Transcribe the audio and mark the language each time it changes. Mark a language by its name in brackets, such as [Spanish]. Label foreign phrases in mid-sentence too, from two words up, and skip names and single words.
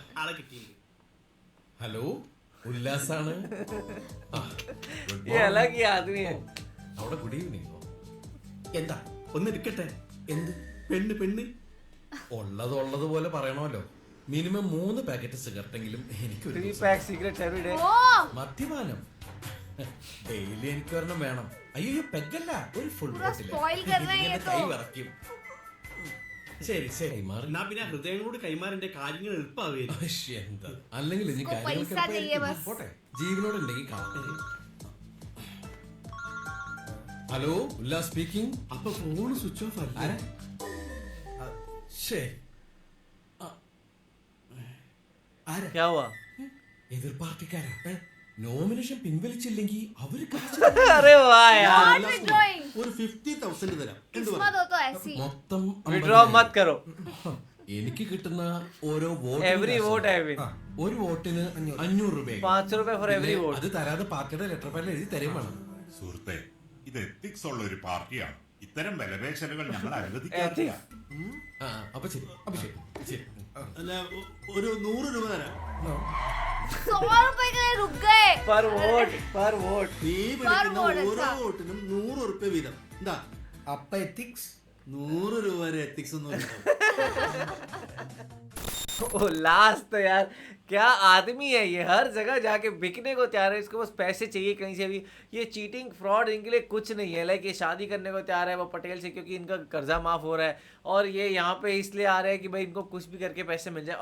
[Malayalam] ആളെ കിട്ടി. ഹലോ ഉല്ലാസാണ്. [Hindi] ये अलग ही आदमी है. [Malayalam] അവിടെ [English] good evening. [Malayalam] എന്താ ഒന്ന് എടുക്കട്ടെ. എന്ത് പെണ്ണ് പെണ്ണ് ഉള്ളത് പോലെ പറയണമല്ലോ. മിനിമം 3 പാക്കറ്റ് സിഗരറ്റെങ്കിലും എനിക്ക് [English] 3 pack cigarettes every day. [Malayalam] മദ്യപാനം ഡെയിലി എനിക്ക് ഒരെണ്ണം വേണം. അയ്യോ പെഗല്ല ഒരു ഫുൾ [Hindi] spoil कर रहे हैं ये तो. [Malayalam] കൈ വിറയ്ക്കും. ശരി ശരി മാറി. എന്നാ പിന്നെ ഹൃദയങ്ങളോട് കൈമാറിന്റെ കാര്യങ്ങൾ എളുപ്പമാവുകയും. എന്താ അല്ലെങ്കിൽ ഇനി [Hindi] इसको [Malayalam] കാര്യങ്ങൾക്ക് [Hindi] पैसा चाहिए [Malayalam] എളുപ്പമായിരിക്കും. [Hindi] बस. [Malayalam] പോട്ടെ ജീവനോടുണ്ടെങ്കിൽ കാണാം. ഹലോ ഉല്ലാസ് സ്പീക്കിംഗ്. അപ്പൊ ഫോൺ [English] switch off [Malayalam] അല്ല. ശരി [Hindi] क्या हुआ? [Malayalam] എതിർ പാർട്ടിക്കാരാ നോമിനേഷൻ പിൻവലിച്ചില്ലെങ്കിൽ അവര് [Hindi] अरे वाह यार. [English] Not withdrawing. [Malayalam] ഒരു 50,000 തരാം. [Hindi] किस्मत हो तो ऐसी. [Malayalam] മൊത്തം [Hindi] Withdraw मत करो. [Malayalam] എനിക്ക് കിട്ടുന്ന ഓരോ [English] Every vote I win. [Malayalam] ഒരു വോട്ടിന് 500 രൂപ. [English] 500 रुपए for every vote. [Malayalam] അത് തരാതെ പാർട്ടിയുടെ ലെറ്റർ പാഡിൽ എഴുതി തരും വേണം. സുഹൃത്തെ, ഇത് എത്തിക്സ് ഉള്ള ഒരു പാർട്ടിയാണ്. ഇത്തരം വിലപേശലുകൾ ഞങ്ങൾ അനുവദിക്കാറില്ല. അപ്പൊ ശരി ശരി. അല്ല ഒരു 100 രൂപ തരാം. [Hindi] 100 रुपए के लिए रुक गए. [English] Per vote. [Malayalam] നീ വിളിക്കുന്ന vote, ഓരോ [Hindi] अच्छा. [Malayalam] വോട്ടിനും 100 റുപ്യ വീതം. എന്താ അപ്പ എത്തിക്സ് 100 രൂപ വരെ എത്തിക്സ് ഒന്നും ഇല്ല. [Hindi] ओ लास्ट तो यार क्या आदमी है ये, हर जगह जाके बिकने को तैयार है. इसको बस पैसे चाहिए कहीं से भी. ये [English] cheating fraud [Hindi] इनके लिए कुछ नहीं है. लाइक ये शादी करने को तैयार है वो पटेल से क्योंकि इनका कर्जा माफ हो रहा है और ये यहाँ पे इसलिए आ रहे हैं कि भाई इनको कुछ भी करके पैसे मिल जाए.